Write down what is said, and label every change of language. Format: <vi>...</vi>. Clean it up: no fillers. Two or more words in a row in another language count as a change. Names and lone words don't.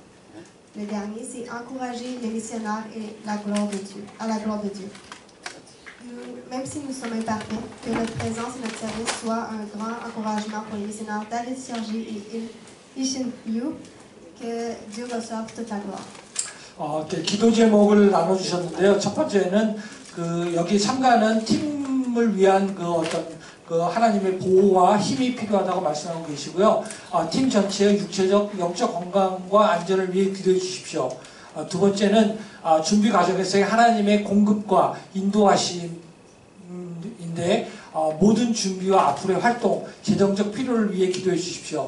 <fr>Le dernier, c'est encourager les missionnaires et à la gloire de Dieu. Même si nous sommes imparfaits, que notre présence et notre service soient un grand encouragement pour les missionnaires d'Ali Sergi et Ishin Liu, que Dieu reçoive toute la gloire.</fr> <ko>기도 제목을 나눠주셨는데요. 첫 번째는 여기 참가하는 팀을 위한 하나님의 보호와 힘이 필요하다고 말씀하고 계시고요. 팀 전체의 육체적, 영적 건강과 안전을 위해 기도해 주십시오. 두 번째는 준비 과정에서의 하나님의 공급과 인도하심인데 모든 준비와 앞으로의 활동, 재정적 필요를 위해 기도해 주십시오.</ko>